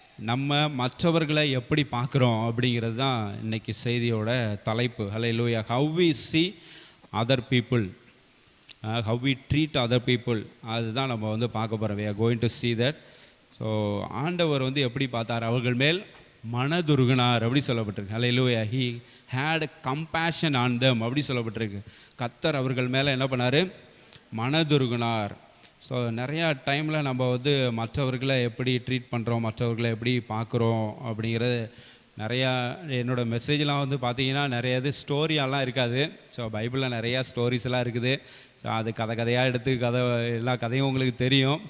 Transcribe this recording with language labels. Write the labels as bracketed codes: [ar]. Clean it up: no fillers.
[ta] நம்ம மற்றவர்களை எப்படி பார்க்குறோம் அப்படிங்கிறது தான் இன்றைக்கி செய்தியோட தலைப்பு. அல்லேலூயா. [en] how we see other people, how we treat other people, [ta] அதுதான் நம்ம வந்து பார்க்க போகிறோம். [en] we are going to see that. [ta] So ஆண்டவர் வந்து எப்படி பார்த்தார்? அவர்கள் மேல் மனதுருகினார் அப்படி சொல்லப்பட்டிருக்கு. அல்லேலூயா. [en] he had compassion on them [ta] அப்படி சொல்லப்பட்டிருக்கு. கர்த்தர் அவர்கள் மேலே என்ன பண்ணார்? மனதுருகினார். ஸோ நிறையா டைமில் நம்ம வந்து மற்றவர்களை எப்படி ட்ரீட் பண்ணுறோம், மற்றவர்களை எப்படி பார்க்குறோம் அப்படிங்கிறது நிறையா என்னோடய மெசேஜ்லாம் வந்து பார்த்தீங்கன்னா நிறைய இது ஸ்டோரியாலாம் இருக்காது. ஸோ பைபிளில் நிறையா ஸ்டோரிஸ்லாம் இருக்குது. ஸோ அது கதையாக எடுத்து எல்லா கதையும் உங்களுக்கு தெரியும்.